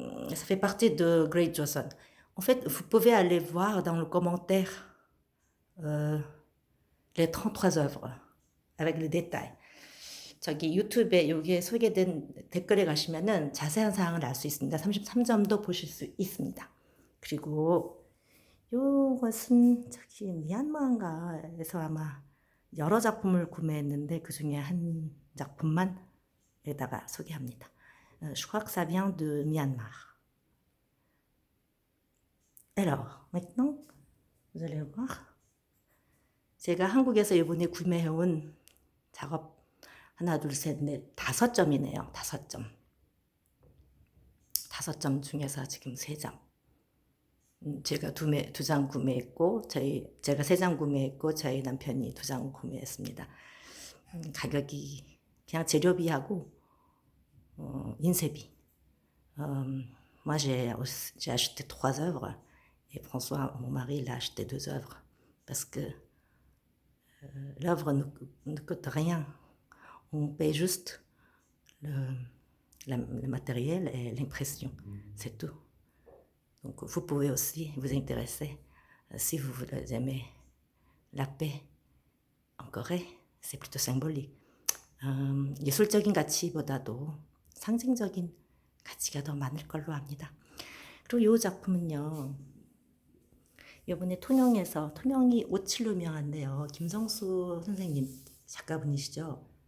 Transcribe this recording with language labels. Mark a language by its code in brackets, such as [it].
[fr] Ça fait partie de Great Joseon. En fait, vous pouvez aller voir dans le commentaire les 33 œuvres avec le détail. [ko] 저기 유튜브에 여기에 소개된 댓글에 가시면은 자세한 사항을 알 수 있습니다. 33점도 보실 수 있습니다. 그리고 요것은 저기 미얀마인가에서 아마 여러 작품을 구매했는데 그 중에 한 작품만 여기다가 소개합니다. [fr] Je crois que ça vient de Myanmar. Alors, maintenant, vous allez voir. [ko] 제가 한국에서 이번에 구매해온 작업 하나, 둘, 셋, 넷, 5점이네요. 5점. 5점 중에서 지금 3장. 제가 2장 구매했고, 제가 3장 구매했고, 저희 남편이 2장 구매했습니다. 가격이 그냥 재료비하고 인쇄비. [fr] Moi j'ai acheté 3 œuvres et François, mon mari, il a acheté 2 œuvres parce que l'œuvre ne coûte rien. On paye juste le matériel et l'impression, c'est tout. Donc vous pouvez aussi vous intéresser si vous aimez la paix en Corée. C'est plutôt symbolique. [ko] 예술적인 가치보다도 상징적인 가치가 더 많을 걸로 압니다. 그리고 이 작품은요, 이번에 통영이 오칠로 유명한데요. 김성수 선생님 작가분이시죠.